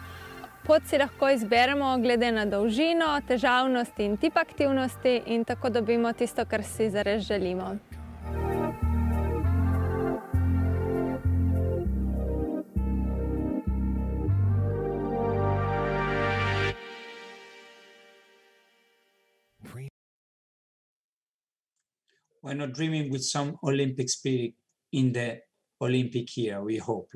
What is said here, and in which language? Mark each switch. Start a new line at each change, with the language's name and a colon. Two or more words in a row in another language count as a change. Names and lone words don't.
Slovenian: Pot si lahko izberemo glede na dolžino, težavnost in tip aktivnosti in tako dobimo tisto, kar si zares želimo.
English: We're not dreaming with some Olympic spirit in the Olympic year, we hope.